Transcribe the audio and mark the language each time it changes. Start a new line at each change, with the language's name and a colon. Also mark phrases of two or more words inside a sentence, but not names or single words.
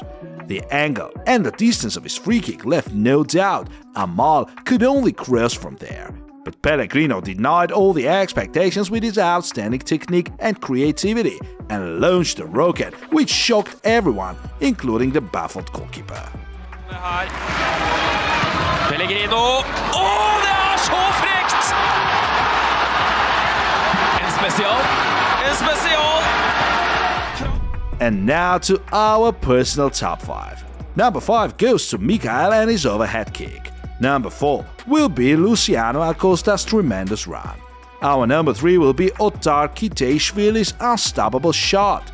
English: The angle and the distance of his free kick left no doubt. Amahl could only cross from there. But Pellegrino denied all the expectations with his outstanding technique and creativity and launched a rocket which shocked everyone, including the baffled goalkeeper.
Norwegian: Pellegrino. Det så frekt! En spesial.
English: And now to our personal top 5. Number 5 goes to Mikael and his overhead kick. Number 4 will be Luciano Acosta's tremendous run. Our number 3 will be Otar Kiteishvili's unstoppable shot.